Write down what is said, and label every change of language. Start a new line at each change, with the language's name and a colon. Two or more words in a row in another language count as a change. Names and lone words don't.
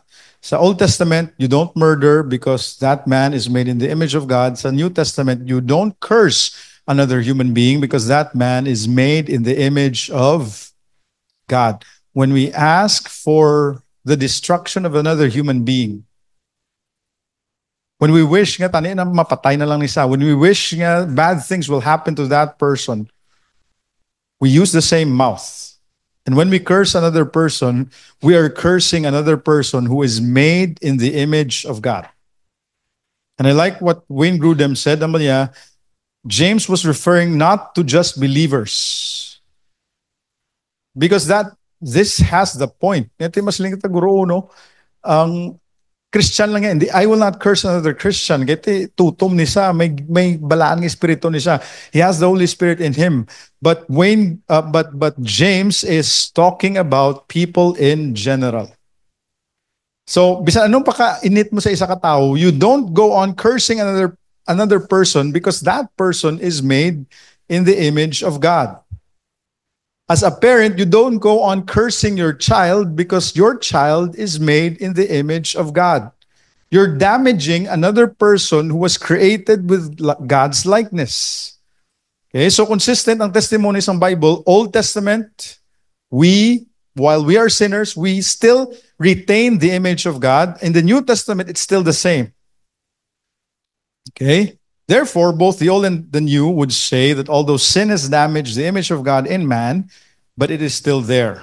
English: Sa Old Testament, you don't murder because that man is made in the image of God. Sa New Testament, you don't curse another human being because that man is made in the image of God. When we ask for the destruction of another human being, when we wish
Hiligaynon: nga tani na mapatay na lang isa,
English: when we wish nga bad things will happen to that person, we use the same mouth. And when we curse another person, we are cursing another person who is made in the image of God. And I like what Wayne Grudem said, James was referring not to just believers. Because this has the point.
Hiligaynon: Ang Christian lang yan.
English: I will not curse another Christian.
Hiligaynon: Giti tutom ni siya, may balaan ng espiritu ni siya.
English: He has the Holy Spirit in him. But James is talking about people in general. So,
Hiligaynon: bisan anong paka-init mo sa isa ka tao,
English: you don't go on cursing another person because that person is made in the image of God. As a parent, you don't go on cursing your child because your child is made in the image of God. You're damaging another person who was created with God's likeness. Okay, so consistent ang testimonies ng Bible. Old Testament, while we are sinners, we still retain the image of God. In the New Testament, it's still the same. Okay? Therefore, both the Old and the New would say that although sin has damaged the image of God in man, but it is still there.